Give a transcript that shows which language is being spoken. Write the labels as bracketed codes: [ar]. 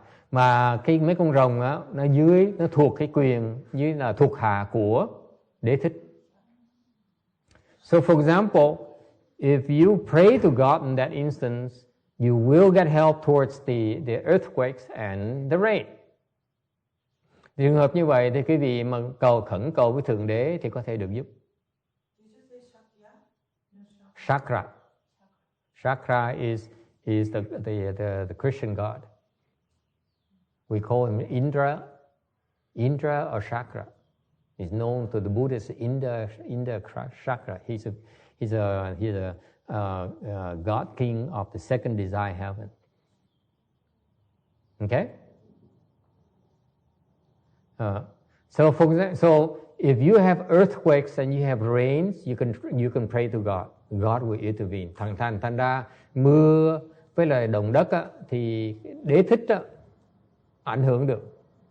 [vi] Mà mấy con rồng nó thuộc cái quyền dưới là thuộc hạ của đế thích. [en] So for example, if you pray to God in that instance, you will get help towards the earthquakes and the rain. [vi] Trường hợp như vậy thì quý vị mà khẩn cầu với thượng đế thì có thể được giúp. [en] Chakra is the Christian God. We call him Indra or Chakra. He's known to the Buddhists Indra Chakra. He's a God king of the second desire heaven. Okay. So if you have earthquakes and you have rains, you can pray to God. God will intervene. [vi] Thành ra mưa với lại động đất thì đế thích ảnh hưởng được.